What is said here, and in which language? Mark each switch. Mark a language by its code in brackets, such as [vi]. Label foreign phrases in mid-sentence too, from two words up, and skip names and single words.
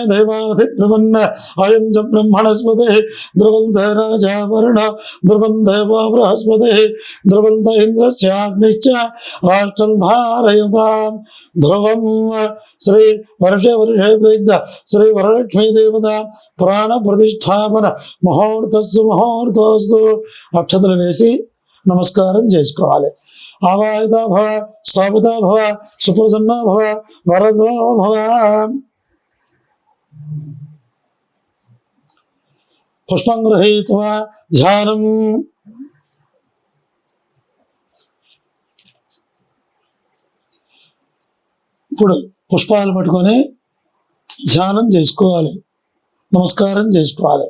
[sa] देवाधिब्रुवन् अयं च ब्रह्मणस्पतिः ध्रुवं च राजा वरुण ध्रुवं देवो बृहस्पतिः ध्रुवं च इन्द्रस्याग्निश्च राष्ट्रं धारयतां ध्रुवं श्री वर्षे प्रीत श्री वरलक्ष्मी देवता प्राण प्रतिष्ठापन मुहूर्तस्तु [te] अक्षतలు వేసి నమస్కారం చేసుకోవాలి. [sa] ఆవాహిత భవ స్థాపిత భవ సుప్రసన్న భవ వరదో భవ. పుష్పం గృహీత్వా ధ్యానం. [te] ఇప్పుడు పుష్పాలు పట్టుకొని ధ్యానం చేసుకోవాలి, నమస్కారం చేసుకోవాలి.